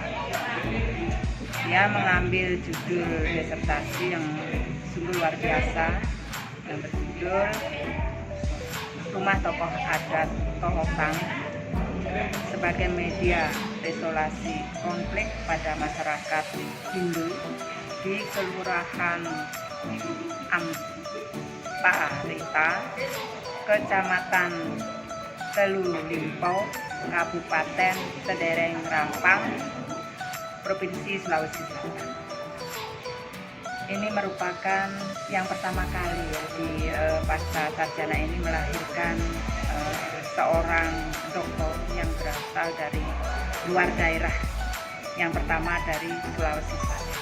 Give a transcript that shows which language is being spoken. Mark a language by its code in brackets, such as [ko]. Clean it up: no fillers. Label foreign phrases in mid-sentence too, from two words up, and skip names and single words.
[id] Dia mengambil judul disertasi yang sungguh luar biasa yang berjudul Rumah Tokoh Adat Tohotang sebagai media resolusi konflik pada masyarakat Hindu di Kelurahan Amparita, Kecamatan Telu Limpo, Kabupaten Sedereng Rampang, Provinsi Sulawesi Selatan. Ini merupakan yang pertama kali di pasca sarjana ini melahirkan seorang doktor yang berasal dari luar daerah, yang pertama dari Sulawesi Selatan.